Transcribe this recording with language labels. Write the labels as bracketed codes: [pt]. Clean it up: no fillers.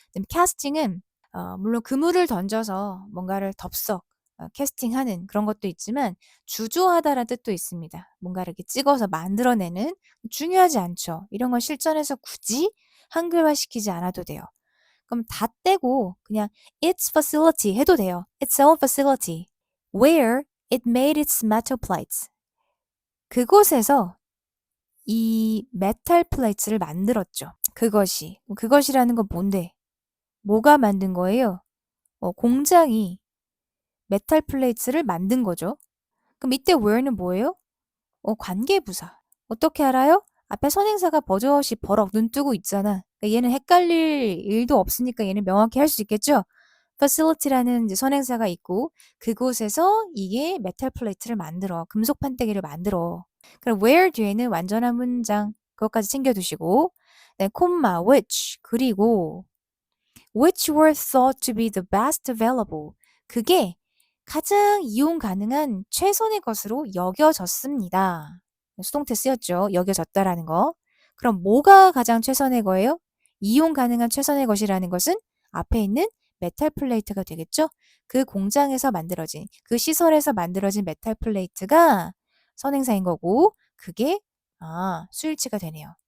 [ko] 캐스팅은 물론 그물을 던져서 뭔가를 덥석 캐스팅하는 그런 것도 있지만 주조하다라는 뜻도 있습니다. 뭔가를 이렇게 찍어서 만들어내는 중요하지 않죠. 이런 건 실전에서 굳이 한글화 시키지 않아도 돼요. 그럼 다 떼고 그냥 [en] its facility [ko] 해도 돼요. [en] its own facility where it made its metal plates. [ko] 그곳에서 이 메탈 플레이트를 만들었죠. 그것이라는 건 뭔데? 뭐가 만든 거예요? 공장이 메탈 플레이트를 만든 거죠. 그럼 이때 where는 뭐예요? 관계부사. 어떻게 알아요? 앞에 선행사가 버젓이 버럭 눈 뜨고 있잖아. 그러니까 얘는 헷갈릴 일도 없으니까 얘는 명확히 할 수 있겠죠? facility라는 이제 선행사가 있고 그곳에서 이게 메탈 플레이트를 만들어. 금속 판때기를 만들어. 그럼 where 뒤에는 완전한 문장. 그것까지 챙겨두시고 네, 콤마, which 그리고 [en] which were thought to be the best available. [ko] 그게 가장 이용 가능한 최선의 것으로 여겨졌습니다. 수동태 쓰였죠. 여겨졌다라는 거. 그럼 뭐가 가장 최선의 거예요? 이용 가능한 최선의 것이라는 것은 앞에 있는 메탈 플레이트가 되겠죠? 그 공장에서 만들어진, 그 시설에서 만들어진 메탈 플레이트가 선행사인 거고, 그게, 수일치가 되네요.